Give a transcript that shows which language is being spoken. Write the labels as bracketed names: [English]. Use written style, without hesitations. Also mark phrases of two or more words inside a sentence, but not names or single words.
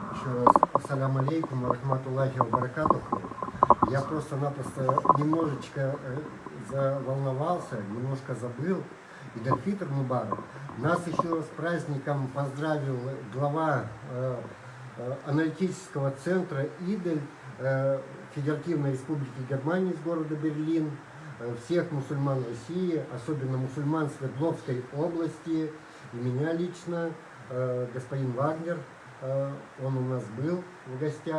[Russian] еще раз [Arabic] السلام عليكم ورحمة الله وبركاته. [Russian] Я просто-напросто немножечко заволновался, немножко забыл. [Arabic] عيد الفطر مبارك. [Russian] Нас еще с праздником поздравил глава аналитического центра ИДЕЛь Федеративной Республики Германии из города Берлин, всех мусульман России, особенно мусульман Свердловской области, и меня лично, господин Вагнер, он у нас был в гостях.